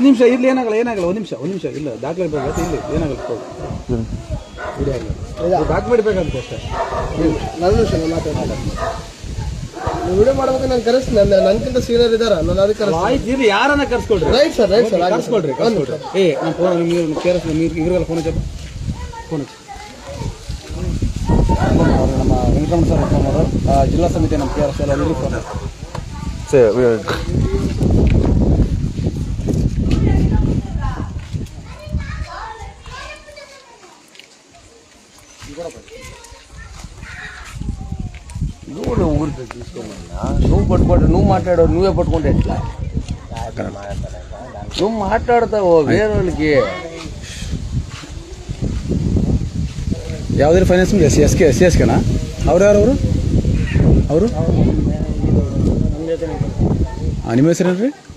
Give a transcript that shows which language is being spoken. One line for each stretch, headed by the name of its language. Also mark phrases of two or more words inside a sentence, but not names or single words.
Kannada: ನಿಮಿಷ ಇರ್ಲಿ ಏನಾಗಲ್ಲ ಒಂದು ನಿಮಿಷ ಇಲ್ಲ ದಾಖಲೆ ಬೇಕಾಗುತ್ತೆ ಇಲ್ಲಿ ಏನಾಗಲ್ಲ ವಿಡಿಯೋ ಆಗಲ್ಲ ಡಾಕ್ಯುಮೆಂಟ್ ಬೇಕಂತ ಅಷ್ಟೇ ನನ್ನ ನಿಮಿಷ ಮಾತಾಡೋಣ ವಿಡಿಯೋ ಮಾಡ್ಬೇಕು ನಾನು ಕರೆಸ್ತೀನಿ ನನ್ಕಿಂತ ಸೀನಿಯರ್ ಇದ್ದಾರ ನಾನು ಅದಕ್ಕೆ ಆಯ್ತು ಯಾರನ್ನ ಕರ್ಸ್ಕೊಳ್ರಿ
English: right sir
Kannada: ಕರ್ಸ್ಕೊಳ್ರಿ ನಾನು ಫೋನ್ ನಿಮ್ಗೆ ಕೇಳಿಸ್ ಇವ್ರಿಗೆಲ್ಲ ಫೋನ್ ಹಚ್ಚಪ್ಪ ಫೋನ್ ಹಚ್ಚಿ ನಮ್ಮ ವೆಂಕಟರಮಣ ಸರ್ ಅವರು ಜಿಲ್ಲಾ ಸಮಿತಿ ನಮ್ಮ ಕೆ ಆರ್ ಎಸ್ ಎಲ್ಲರಿಗೂ ಫೋನ್ ನೋಡು ಊರಿಗೆ
Telugu: తీసుకోమన్నా నువ్వు పట్టుకోండి నువ్వు మాట్లాడావు నువ్వే పట్టుకుంటే ఎట్లా నువ్వు మాట్లాడతావు వేరే వాళ్ళకి
Kannada: ಯಾವುದೇ ಫೈನಾನ್ಸ್ ಎಸ್ ಕೆನಾ ಅವ್ರು ಯಾರು ಅವರು ನಿಮ್ಮ ಹೆಸರೇನ್ರಿ